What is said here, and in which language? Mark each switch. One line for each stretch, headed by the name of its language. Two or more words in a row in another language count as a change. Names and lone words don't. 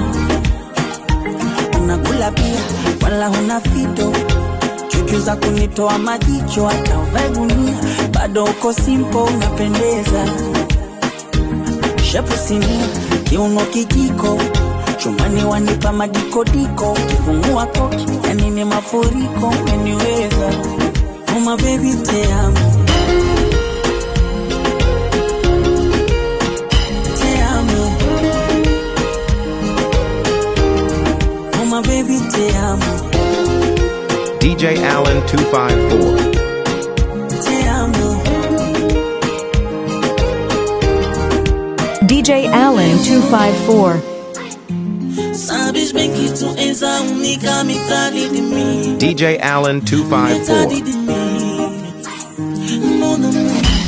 Swahili: unakula pia wala huna fito, chuchu za kunitoa majicho, hata uvae gunia bado uko simple unapendeza. Shepu sinia, kiuno kijiko, chumani wanipa madikodiko, kifungua koki, yani ni mafuriko, umeniweza.
English: Oh my baby
Spanish: te amo, te amo.
English: Oh my baby
Spanish: te amo,
English: DJ Allen 254.
Spanish: te amo. DJ Allen 254.
Portuguese: Sabes bem que tu és a única metade de mim. DJ Allen Metade 254. de mim.
French: Mon amour.